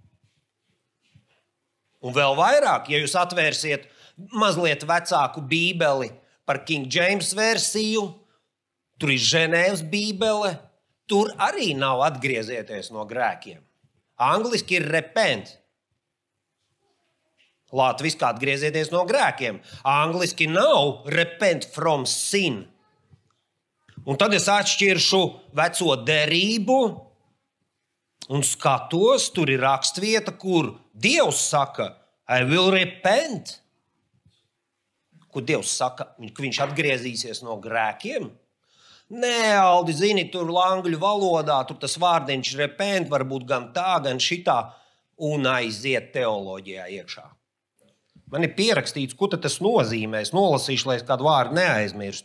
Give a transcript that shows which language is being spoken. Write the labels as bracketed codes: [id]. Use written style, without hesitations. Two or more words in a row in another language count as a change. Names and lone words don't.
[lv] Un vēl vairāk, ja jūs atvērsiet mazliet vecāku bībeli par King James versiju, tur ir Ženēvas bībele, tur arī nav atgriezieties no grēkiem. Angliski ir repent. Latviski atgriezieties no grēkiem. Angliski nav [en] repent from sin. [lv] Un tad es atšķiršu veco derību un skatos, tur ir rakstvieta, kur Dievs saka, [en] I will repent. [lv] Kur Dievs saka, ka viņš atgriezīsies no grēkiem? Nē, Aldi, zini, tur angļu valodā, tur tas vārdiņš repent, varbūt gan tā, gan šitā, un aiziet teoloģijā iekšā. Man ir pierakstīts, ko tad tas nozīmē. Es nolasīšu, lai es kādu vārdu neaizmirstu.